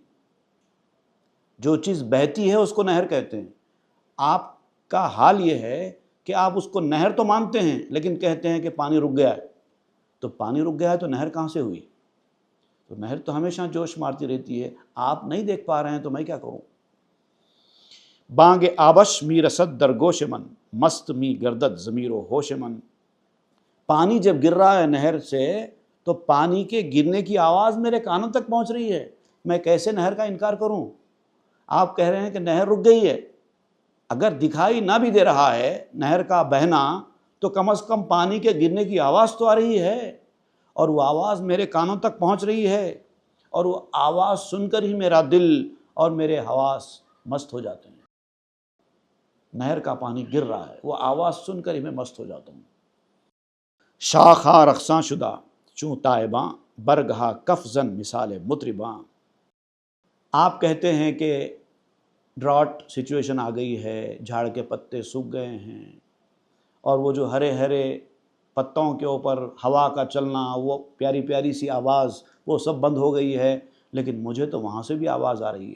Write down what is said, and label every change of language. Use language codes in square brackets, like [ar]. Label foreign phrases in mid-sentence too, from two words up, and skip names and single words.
[ur] جو چیز بہتی ہے اس کو نہر کہتے ہیں۔ آپ کا حال یہ ہے کہ آپ اس کو نہر تو مانتے ہیں لیکن کہتے ہیں کہ پانی رک گیا ہے۔ تو پانی رک گیا ہے تو نہر کہاں سے ہوئی؟ تو نہر تو ہمیشہ جوش مارتی رہتی ہے، آپ نہیں دیکھ پا رہے ہیں تو میں کیا کروں؟ [fa] بانگ آبش می رسد در گوش من، مست می گردد ضمیر و ہوش من۔ [ur] پانی جب گر رہا ہے نہر سے تو پانی کے گرنے کی آواز میرے کانوں تک پہنچ رہی ہے، میں کیسے نہر کا انکار کروں؟ آپ کہہ رہے ہیں کہ نہر رک گئی ہے، اگر دکھائی نہ بھی دے رہا ہے نہر کا بہنا، تو کم از کم پانی کے گرنے کی آواز تو آ رہی ہے، اور وہ آواز میرے کانوں تک پہنچ رہی ہے، اور وہ آواز سن کر ہی میرا دل اور میرے حواس مست ہو جاتے ہیں۔ نہر کا پانی گر رہا ہے، وہ آواز سن کر ہی میں مست ہو جاتا ہوں۔ [fa] شاخا رقصاں شدہ چوں تائباں، برگہا کف زن مثال مطرباں۔ [ur] آپ کہتے ہیں کہ [en] drought situation [ur] آ گئی ہے، جھاڑ کے پتے سوکھ گئے ہیں، اور وہ جو ہرے ہرے پتوں کے اوپر ہوا کا چلنا، وہ پیاری پیاری سی آواز، وہ سب بند ہو گئی ہے، لیکن مجھے تو وہاں سے بھی آواز آ رہی ہے۔